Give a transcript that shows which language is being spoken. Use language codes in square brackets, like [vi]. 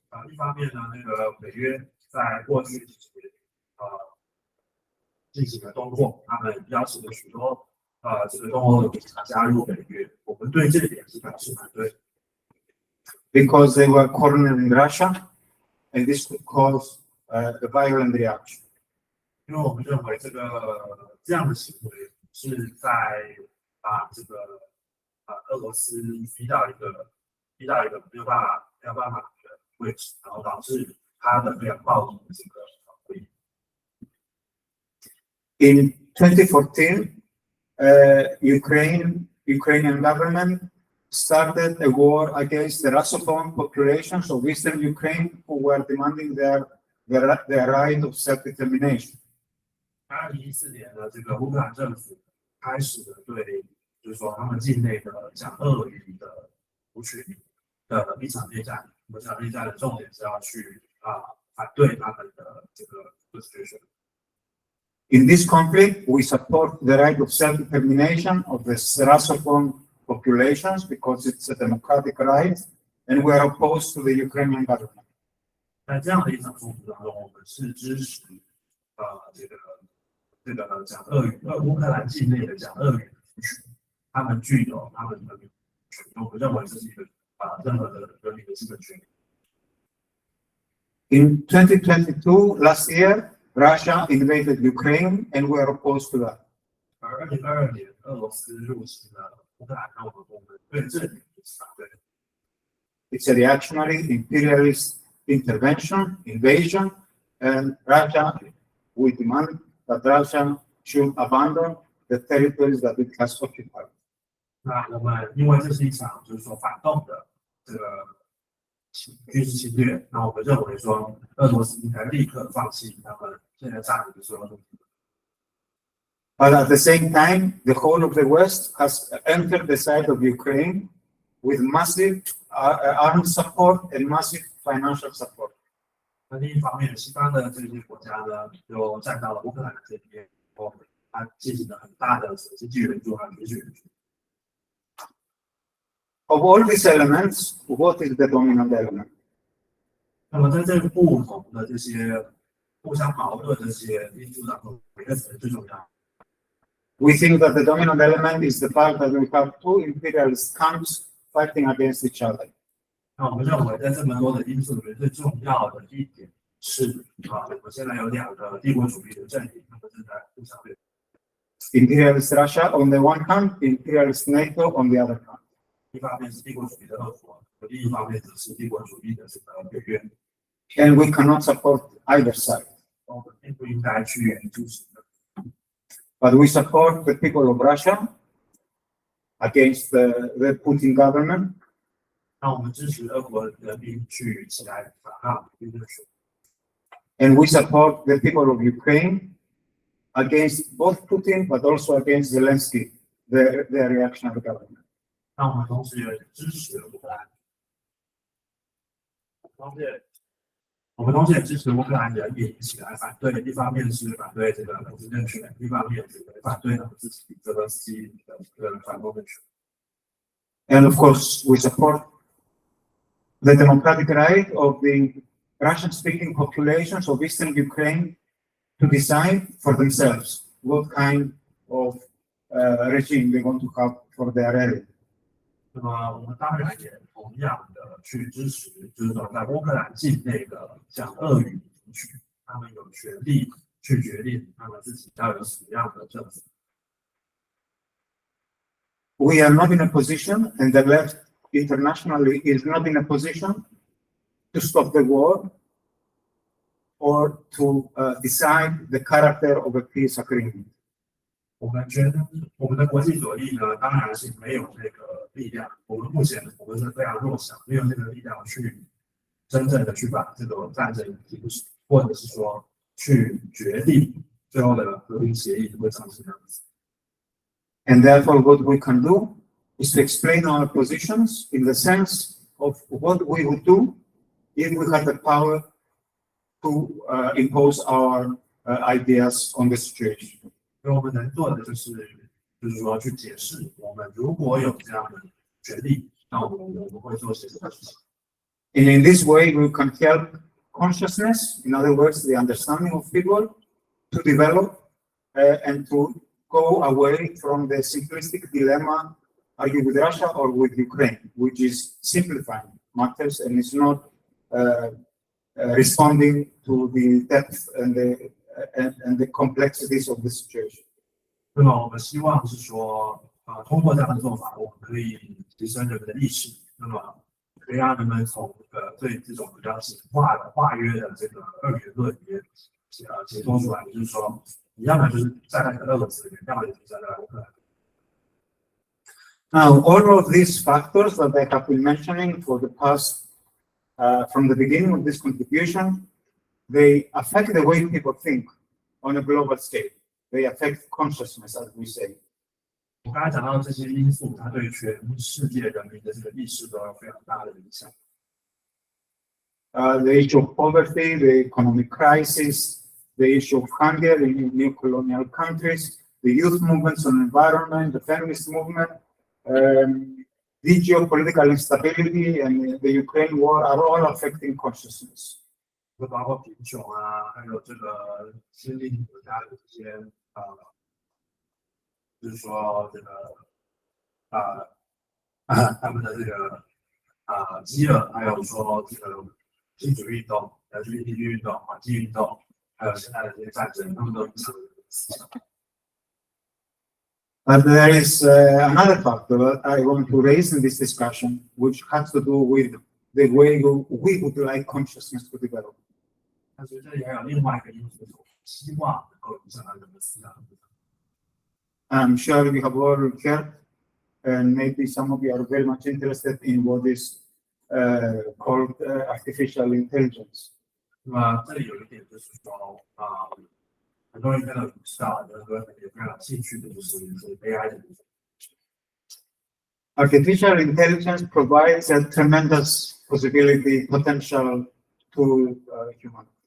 [zh] 一方面呢，那个北约在过去几年进行了东扩，他们邀请了许多这个东欧的国家加入北约，我们对这一点是表示反对。 [en] Because they were cornering Russia, and this could cause a violent reaction. [zh] 因为我们认为这样的行为是在把这个俄罗斯逼到一个没有办法的位置，然后导致它的非常暴力的这个回应。 [en] In 2014, Ukrainian government started a war against the Russophone populations of eastern Ukraine who were demanding their right of self-determination. [zh] 2014年呢，这个乌克兰政府开始了对，就是说他们境内的讲俄语的族群的一场内战。这场内战的重点是要去反对他们的这个决。 [en] In this conflict, we support the right of self-determination of the Russophone populations because it's a democratic right, and we are opposed to the Ukrainian government. [zh] 在这样的一场冲突当中，我们是支持这个讲俄语乌克兰境内的讲俄语的族群，他们具有他们的权利，我们认为这是一个任何的人民的基本权利。 [en] In 2022, last year, Russia invaded Ukraine, and we are opposed to that. [zh] 而2022年，俄罗斯入侵了乌克兰，那我们对这里是反对的。 [en] It's a reactionary imperialist intervention, invasion, and Russia, we demand that Russia should abandon the territories that it has occupied. [zh] 那我们因为这是一场就是说反动的这个军事侵略，那我们认为说俄罗斯应该立刻放弃他们现在占领的所有土地。 [en] But at the same time, the whole of the West has entered the side of Ukraine with massive armed support and massive financial support. [zh] 那另一方面，西方的这些国家呢，就站到了乌克兰的这边，它进行了很大的经济援助和军事援助。 [en] Of all these elements, what is the dominant element? [zh] 那么在这个不同的这些互相矛盾的这些因素当中，哪个才是最重要？ [en] We think that the dominant element is the fact that we have two imperialist camps fighting against each other. [zh] 那我们认为，在这么多的因素里面，最重要的一点是我们现在有两个帝国主义的阵营，他们正在互相对抗。 [en] Imperialist Russia on the one hand, imperialist NATO on the other hand. [zh] 一方面是帝国主义的俄国，另一方面则是帝国主义的这个北约。 [en] And we cannot support either side. [zh] 我们并不应该去支持的。 [en] But we support the people of Russia against the Putin government. [zh] 那我们支持俄国人民去起来反抗普京的手。 [en] And we support the people of Ukraine against both Putin, but also against Zelensky, the reactionary government. [zh] 那我们同时也支持乌克兰，我们同时也支持乌克兰人民起来反对。一方面是反对这个普京政权，一方面是反对他们自己泽连斯基的反攻政权。 [en] And of course, we support the democratic right of the Russian-speaking populations of eastern Ukraine to decide for themselves what kind of regime they want to have for their area. [zh] 那么我们当然也同样的去支持，就是说在乌克兰境内的讲俄语族群，他们有权利去决定他们自己要有什么样的政府。 [en] We are not in a position, and the left internationally is not in a position to stop the war or to decide the character of a peace agreement. [zh] 我们觉得我们的国际左翼呢，当然是没有这个力量。我们目前我们是非常弱小，没有这个力量去真正的去把这个战争停止，或者是说去决定最后的和平协议会长什么样子。 [en] And therefore, what we can do is to explain our positions in the sense of what we would do if we had the power to impose our ideas on the situation. [zh] 所以我们能做的就是说去解释，我们如果有这样的权利，那我们会做些什么事情。 [en] And in this way, we can help consciousness, in other words, the understanding of people, to develop and to go away from the simplistic dilemma: are you with Russia or with Ukraine, which is simplifying matters and is not responding to the depth and the complexities of the situation. [zh] 那么我们希望是说，通过这样的做法，我们可以提升人们的意识，那么可以让人们从对这种比较简化的化约的这个二元论里面解脱出来，就是说，你要么就是站在俄罗斯里面，要么就是站在乌克兰。 [en] Now, all of these factors that I have been mentioning for the past, from the beginning of this contribution, they affect the way people think on a global scale. They affect consciousness, as we say. [zh] 我刚才讲到这些因素，它对全世界人民的这个意识都有非常大的影响。 [en] The issue of poverty, the economic crisis, the issue of hunger in new colonial countries, the youth movements on environment, the feminist movement, the geopolitical instability and the Ukraine war are all affecting consciousness. [zh] 就包括贫穷啊，还有这个新兴国家的这些就是说这个他们的这个饥饿，还有说这个民主运动、LGBT 运动、环境运动，还有现在的这些战争，他们都影响了思想。 [en] But there is another factor that I want to raise in this discussion, which has to do with the way we would like consciousness to develop. [zh] 但是这里还有另外一个因素，希望能够影响到人们思想。 [en] I'm sure we have all heard and maybe some of you are very much interested in what is called artificial intelligence. [zh] 那么这里有一点就是说很多人可能不知道，很多人也非常有兴趣的就是 AI 的部分。 [en] Artificial intelligence provides a tremendous potential to human.